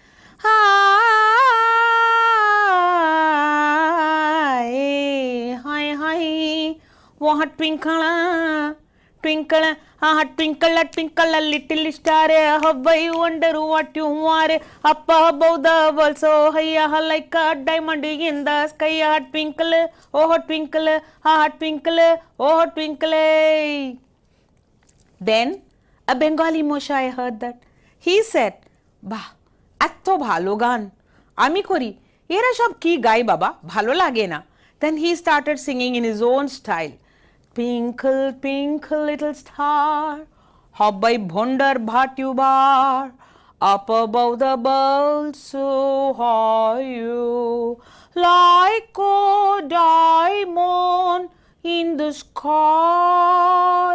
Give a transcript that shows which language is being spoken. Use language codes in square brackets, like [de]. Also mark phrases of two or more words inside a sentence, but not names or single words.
[en] Hi, hi, hi, wah twinkle, twinkle, twinkle, twinkle, little star, how I wonder what you are. Up above the world, so high, like a diamond in the sky. Twinkle, oh twinkle, twinkle, oh twinkle. Then a Bengali Moshai heard that. He said, "Bah, [bn] এত ভালো গান, আমি করি, এরা সব কি গায় বাবা, ভালো লাগে না." [en] Then he started singing in his own style. Twinkle, twinkle, little star, how I wonder what you are. Up above the world, so high you, like a diamond in the sky.